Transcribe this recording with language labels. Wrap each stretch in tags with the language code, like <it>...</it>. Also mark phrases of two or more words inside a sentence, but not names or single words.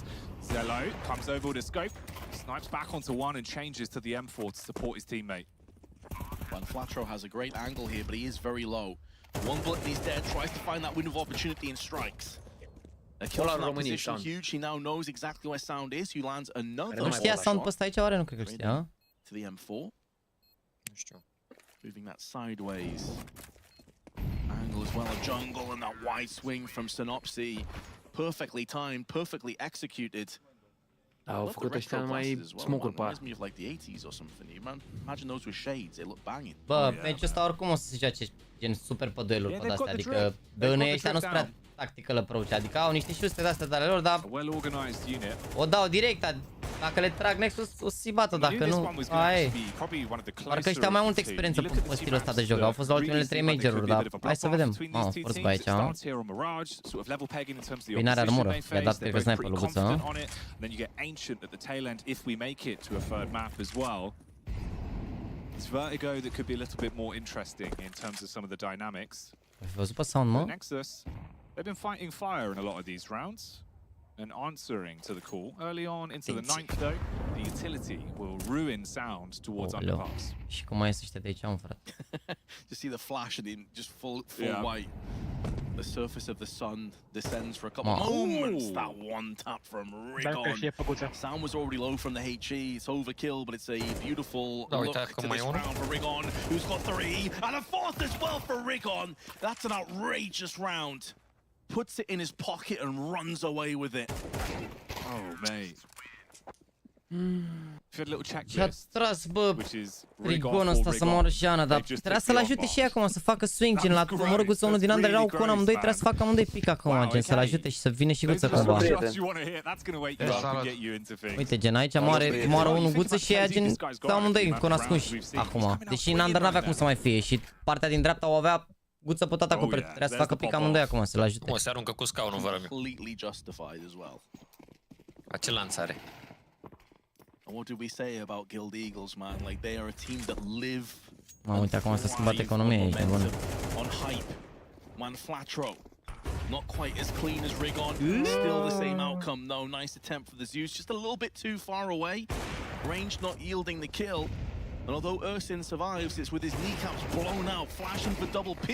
<en>Zello comes over with a scope, snipes back onto one and changes to the M4 to support his teammate. Van Flatro has a great angle here, but he is very low. One bullet and he's dead, tries to find that window of opportunity and strikes. A kill from that position huge, he now knows exactly where Sound is, he lands another</en> <ro>Nu știa Sound pe ăsta aici, oare? Nu cred că știa.</ro> <en>To the M4. Moving that sideways. Angle as well, a jungle and that wide swing from Synopsy. Perfectly timed, perfectly executed.</en> <ro>Au făcut ăștia numai smoke-uri pe aia.</ro> <en>Like the 80s or something. You imagine those with shades, they look banging.</en> <ro>Bă, meciul ăsta oricum o să se joace gen super pe dueluri pe astea, adică dăunăi ăștia nu-s prea</ro> <en>tactical approach,</en> <ro>adică au niște șuste de astea de ale lor, dar o dau direct, dacă le trag Nexus o să-i bată, dacă nu, aia e. Parcă ăștia au mai multă experiență pe stilul ăsta de joc, au fost la ultimele 3 major-uri, dar hai să vedem. Mamă, forță pe aici, mă. Păi n-are armură, i-a dat cred că sniper lui Buță, mă.</ro> <en>It's Vertigo that could be a little bit more interesting in terms of some of the dynamics.</en> <ro>Ai văzut pe Sound, mă?</ro> <en>NEXUS, they've been fighting fire in a lot of these rounds and answering to the call. Early on into the 9th though, the utility will ruin Sound towards underpass.</en> <ro>Și cum mai este ăștia de aici, mă, frate?</ro> <en>Just see the flash and him just full white. The surface of the sun descends for a couple moments. That one tap from Rigon. Sound was already low from the HE. It's overkill, but it's a beautiful look to this round for Rigon, who's got 3 and a 4th as well for Rigon. That's an outrageous round. Puts it in his pocket and runs away with it. Oh, mate.</en> <ro>Și-a tras, bă, Rigonul ăsta să moară și Ana, dar trebuia să-l ajute și acum să facă swing, gen la omoră Guță unul din under, erau cu amândoi, trebuia să facă amândoi pic acum, gen să-l ajute și să vină și Guță cumva. Uite, gen aici moară unul Guță și ea gen stau amândoi cu ascunși acum, deși în under n-avea cum să mai fie și partea din dreapta o avea Guță pe tot acoperit, trebuia să facă pic amândoi acum să-l ajute. O, se aruncă cu scaunul, vără mi. Ce lanț are?</ro> <en>And what did we say about Guild Eagles, man? Like, they are a team that live</en> <ro>uite, acum s-a schimbat economia aici, bun.</ro> <en>On hype. Man Flatro, not quite as clean as Rigon. Still the same outcome, though. Nice attempt for the Zeus, just a little bit too far away. Range not yielding the kill. And although Ersin survives, it's with his kneecaps blown out, flashing for double P.</en>